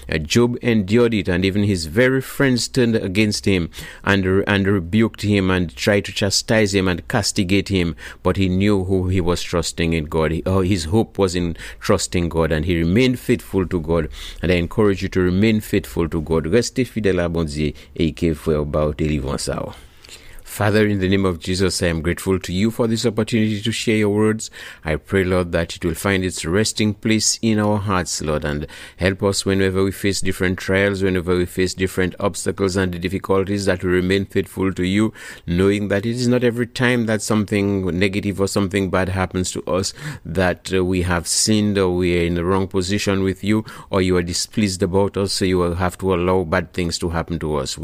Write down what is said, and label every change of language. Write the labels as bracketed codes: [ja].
[en] Job endured it, and even his very friends turned against him and rebuked him and tried to chastise him and castigate him, but he knew who he was trusting in God. His hope was in trusting God, and he remained faithful to God. And I encourage you to remain faithful to God. [fr] Restez fidèle à bon Dieu, et qu'il faut avoir délivrance. [en] Father, in the name of Jesus, I am grateful to you for this opportunity to share your words. I pray, Lord, that it will find its resting place in our hearts, Lord, and help us whenever we face different trials, whenever we face different obstacles and difficulties, that we remain faithful to you, knowing that it is not every time that something negative or something bad happens to us that we have sinned, or we are in the wrong position with you, or you are displeased about us, so you will have to allow bad things to happen to us.